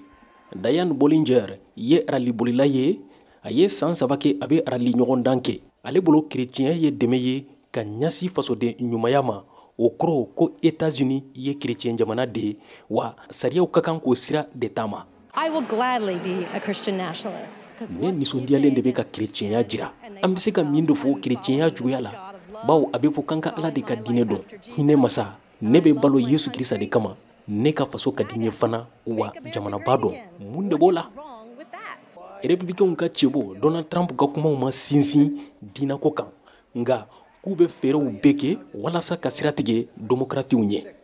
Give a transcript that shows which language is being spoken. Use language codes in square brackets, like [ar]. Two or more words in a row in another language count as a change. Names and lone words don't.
[bm] Dianne Bollinger ye rallibolila ye, a ye san 3 kɛ a bɛ ralli ɲɔgɔndan kɛ. Ale bolo chrétien ye dɛmɛ ye ka ɲasi fasoden ɲumanya ma. O kɔrɔ ko États-Unis ye chrétien jamana de ye, wa sariyaw ka kan k'o sira de taama. [en] I will gladly be a Christian nationalist. [bm] Ne nisɔndiyalen de bɛ ka chrétienya jira. An bɛ se ka min de fɔ chrétienya juguya la, bawo a bɛ fɔ k'an ka Ala de ka diinɛ dɔn. Hinɛ masa, ne bɛ balo Yesu Kirisa de kama, ne ka faso ka di n ye fana, wa jamanaba dɔn. Mun de b'o la? Républicains ka cɛbo Donald Trump ka kumaw ma sinsin diinako kan, nka k'u bɛ fɛɛrɛw bɛɛ kɛ walasa ka sira tigɛ démocrates ɲɛ.